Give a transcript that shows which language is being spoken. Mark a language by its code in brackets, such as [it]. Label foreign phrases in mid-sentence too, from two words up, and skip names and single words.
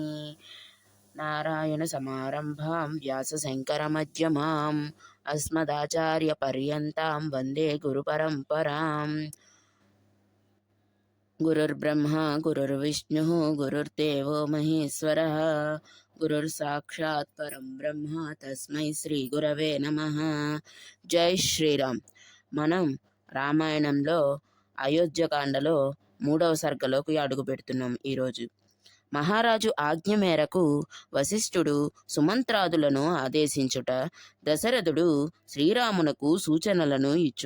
[sa] नारायणसमारम्भां व्यासशङ्करमध्यमाम् अस्मदाचार्यपर्यन्तां वन्दे गुरुपरम्पराम्। गुरुर्ब्रह्मा गुरुर्विष्णुः गुरुर्देवो महेश्वरः गुरुर्साक्षात् परं ब्रह्म तस्मै శ్రీగురవే నమః। [te] జై శ్రీరామ్. మనం రామాయణంలో అయోధ్యకాండలో 3వ సర్గలోకి అడుగు పెడుతున్నాం. ఈరోజు మహారాజు ఆజ్ఞ మేరకు వశిష్ఠుడు సుమంత్రాదులను ఆదేశించుట, దశరథుడు శ్రీరామునకు సూచనలను ఇచ్చుట.